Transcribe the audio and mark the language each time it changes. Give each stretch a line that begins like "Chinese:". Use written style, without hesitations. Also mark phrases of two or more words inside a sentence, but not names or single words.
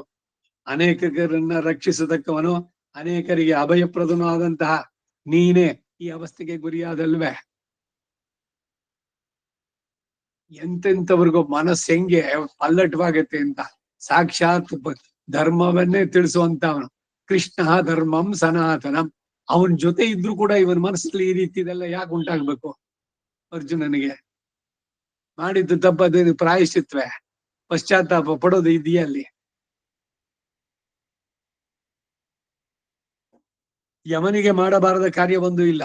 Kannada: ಅನೇಕರನ್ನ ರಕ್ಷಿಸತಕ್ಕವನು, ಅನೇಕರಿಗೆ ಅಭಯಪ್ರದನೂ ಆದಂತಹ ನೀನೇ ಈ ಅವಸ್ಥೆಗೆ ಗುರಿಯಾದಲ್ವೇ? ಎಂತೆಂಥವ್ರಿಗೂ ಮನಸ್ಸು ಹೆಂಗೆ ಪಲ್ಲಟವಾಗತ್ತೆ ಅಂತ ಸಾಕ್ಷಾತ್ ಧರ್ಮವನ್ನೇ ತಿಳಿಸುವಂತ ಅವನು.
Sanskrit: ಕೃಷ್ಣ ಧರ್ಮಂ ಸನಾತನಂ.
Kannada: ಅವನ ಜೊತೆ ಇದ್ರು ಕೂಡ ಇವನ ಮನಸ್ಸಲ್ಲಿ ಈ ರೀತಿ ಇದೆಲ್ಲ ಯಾಕೆ ಉಂಟಾಗ್ಬೇಕು? ಅರ್ಜುನನಿಗೆ ಮಾಡಿದ್ದು ತಪ್ಪದೇನು ಪ್ರಾಯಶ್ಚಿತ್ವೇ, ಪಶ್ಚಾತ್ತಾಪ ಪಡೋದು ಇದೆಯಾ ಅಲ್ಲಿ? ಯಮನಿಗೆ ಮಾಡಬಾರದ ಕಾರ್ಯವೊಂದು ಇಲ್ಲ.